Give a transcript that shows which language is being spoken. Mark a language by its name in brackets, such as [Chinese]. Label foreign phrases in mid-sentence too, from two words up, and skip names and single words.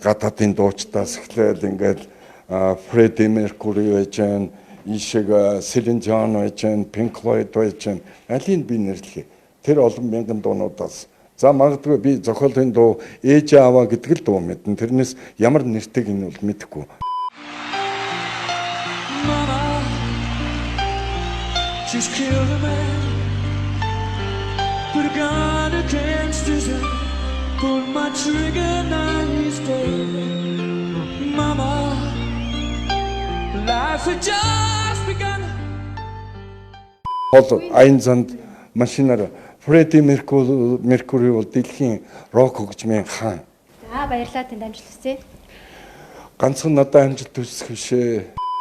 [Mongolian] Гадаадын дуучдаас эхлээл ингээд Freddie Mercury байж гэн, ишиг Celine Dion байж гэн, Pink Floyd байж гэн. Алийг би нэрлэе. Тэр олон мянган дуунуудаас. За магадгүй би зохиолын дуу ээж аваа гэдэг л дуу мэднэ. Тэрнээс ямар нэртэйг нь бол мэдэхгүй. [English] Mama, she's killed a man, put a gun against his head, pulled my trigger, now he's dead. Mama, life had just begun. [Mongolian] Хол аян занд машинаар Freddie Mercury бол дэлхийн рок хөгжмийн хаан. За баярлалаа, танд амжилт хүсье. Ганцхан надад амжилт хүсэх бишээ.